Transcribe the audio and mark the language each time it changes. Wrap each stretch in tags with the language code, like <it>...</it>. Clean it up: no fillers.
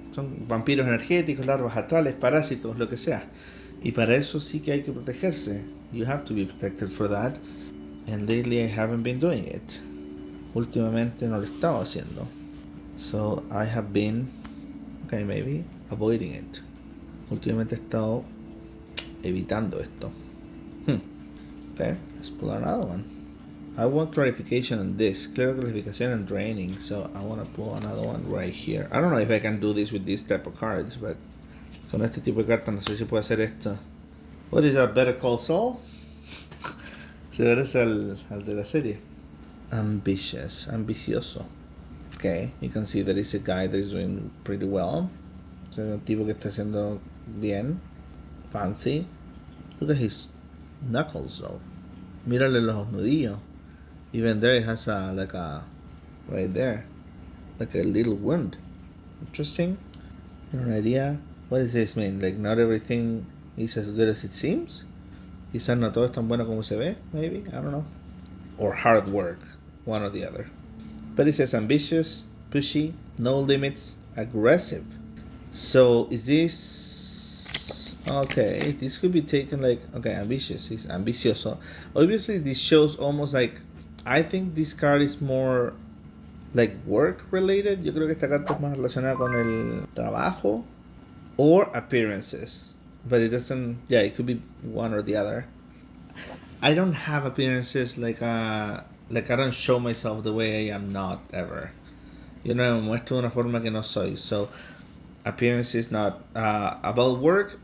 <es>Son vampiros energéticos, larvas astrales, parásitos, lo que sea. Y para eso sí que hay que protegerse.</es> <en>You have to be protected for that. And lately I haven't been doing it.</en> <es>Últimamente no lo estaba haciendo.</es> <en>So I have been, okay, maybe, avoiding it.</en> <es>Últimamente he estado evitando esto.</es> <en>Okay, let's pull another one. I want clarification on this. Clear clarification and draining. So I want to pull another one right here. I don't know if I can do this with this type of cards, but</en> <es>con este tipo de cartas no sé si puedo hacer esto.</es> <en>What is that,</en> <es>Better Call Saul? Se parece al de la serie.</es> <en>Ambitious, ambicioso. Okay, you can see that it's a guy that is doing pretty well.</en> <es>Es un tipo que está haciendo bien.</es> <en>Fancy. Look at his knuckles though.</en> <es>Mírale los nudillos.</es> <en>Even there it has right there, like a little wound. Interesting. An idea. What does this mean? Like not everything is as good as it seems?</en> <es>Quizás no todo es tan bueno como se ve, maybe?</es> <en>I don't know. Or hard work, one or the other. But it says ambitious, pushy, no limits, aggressive. So is this... Okay, this could be taken like... Okay, ambitious, he's ambicioso. Obviously this shows almost like... I think this card is more like work related.</en> <es>Yo creo que esta carta es más relacionada con el trabajo</es> <en>or appearances. But it doesn't... Yeah, it could be one or the other. I don't have appearances like I don't show myself the way I am not ever.</en> <es>Yo no me muestro de una forma que no soy.</es> <en>So appearance is not about work.</en>